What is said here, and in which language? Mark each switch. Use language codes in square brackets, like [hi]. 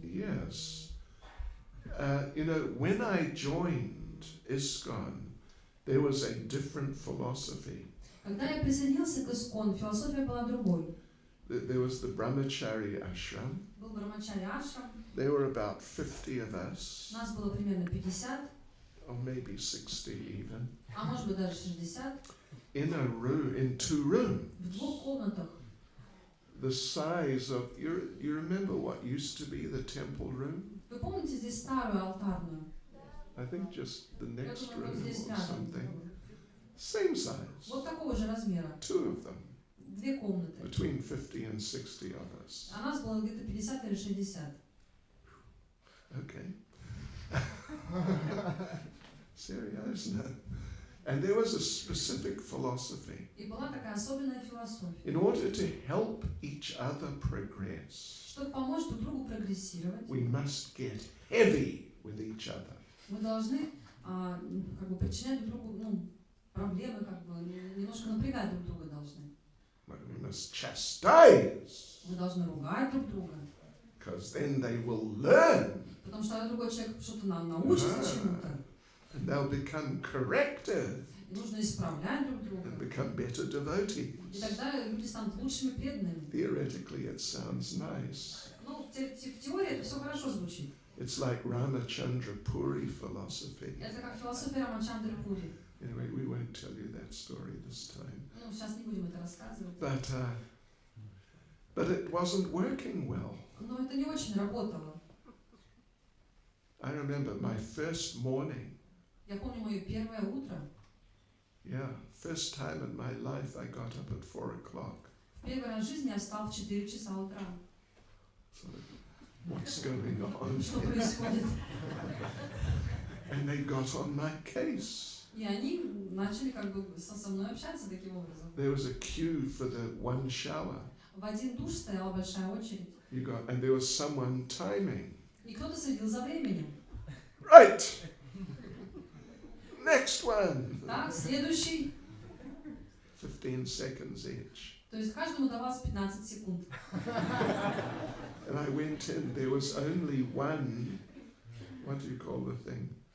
[en] Yes. When I joined ISKCON, there was a different philosophy. [ru] Когда я присоединился к ISKCON, философия была другой. [en] There was the Brahmachari ashram. [ru] Был Брахмачари ашрам. [en] There were about 50 of us, [ru] Нас было примерно 50, [en] or maybe 60 even, [ru] а может быть даже 60, [en] in a room, in 2 rooms. [ru] в 2 комнатах. [en] The size of, you remember what used to be the temple room? [ru] Вы помните здесь старую алтарную? [en] I think just the [ru] Я [en] next [ru] думаю, вот [en] room [ru] здесь [en] or [ru] рядом. [en] something. Same size. [ru] Вот такого же размера. [en] 2 of them. [ru] 2 комнаты. [en] Between 50 and 60 of us. [ru] А нас было где-то 50 или 60. [en] Okay. Seriously. And there was a specific philosophy. [ru] И была такая особенная философия. [en] In order to help each other progress, [ru] Чтобы помочь друг другу прогрессировать, [en] we must get heavy with each other. [ru] мы должны причинять друг другу проблемы, немножко напрягать друг друга должны. [en] We must chastise, [ru] Мы должны ругать друг друга. [en] because then they will learn [ru] Потому что тогда другой человек что-то научится чему-то. [en] and they'll become corrected [ru] И нужно исправлять друг друга. [en] and become better [ru] И [en] devotees. [ru] тогда люди станут лучшими преданными. [en] Theoretically, it sounds nice. [ru] Ну, в теории это все хорошо звучит. [en] It's like Ramachandra Puri philosophy. [ru] Это как философия Рамачандры Пури. [en] Anyway, we won't tell you that story this time. [ru] Ну, сейчас не будем это рассказывать. [en] But it wasn't working well. [ru] Но это не очень работало. [en] I remember my first morning. [ru] Я помню мое первое утро. [en] Yeah, first time in my life I got up at 4 o'clock. [ru] В первый раз в жизни я встал в 4 часа утра. [en] So, what's going on? [ru] Что происходит? [en] And they got on my case. [ru] И они начали как бы со мной общаться таким образом. [en] There was a queue for the one shower. [ru] В один душ стояла большая очередь. [en] And there was someone timing. [ru] И кто-то следил за временем. [en] Right! Next one! [ru] Так, следующий. [en] 15 seconds each. [ru] То есть каждому давалось 15 секунд. [en] And I went in, there was only one, what do you call the thing?